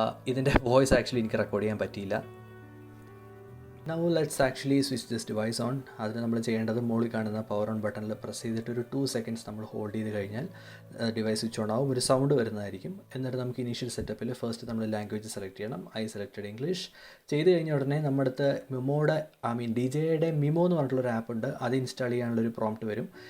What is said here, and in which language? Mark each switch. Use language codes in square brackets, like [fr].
[ml] ഇതിൻ്റെ voice actually എനിക്ക് record ചെയ്യാൻ പറ്റിയില്ല. [en] Now let's actually switch this device on. [ml] അതിന് നമ്മൾ ചെയ്യേണ്ടത് മുകളിൽ കാണുന്ന പവർ ഓൺ ബട്ടണിൽ പ്രസ് ചെയ്തിട്ട് ഒരു 2 സെക്കൻഡ്സ് നമ്മൾ ഹോൾഡ് ചെയ്ത് കഴിഞ്ഞാൽ ഡിവൈസ് സ്വിച്ച് ഓൺ ആവും, ഒരു സൗണ്ട് വരുന്നതായിരിക്കും. എന്നിട്ട് നമുക്ക് ഇനീഷ്യൽ സെറ്റപ്പിൽ ഫസ്റ്റ് നമ്മൾ ലാംഗ്വേജ് സെലക്ട് ചെയ്യണം. [en] I selected English. [ml] ചെയ്ത് കഴിഞ്ഞ ഉടനെ നമ്മുടെ അടുത്ത് DJയുടെ മിമോ എന്ന് പറഞ്ഞിട്ടുള്ളൊരു ആപ്പ് ഉണ്ട്, അത് ഇൻസ്റ്റാൾ ചെയ്യാനുള്ളൊരു പ്രോംപ്റ്റ് വരും.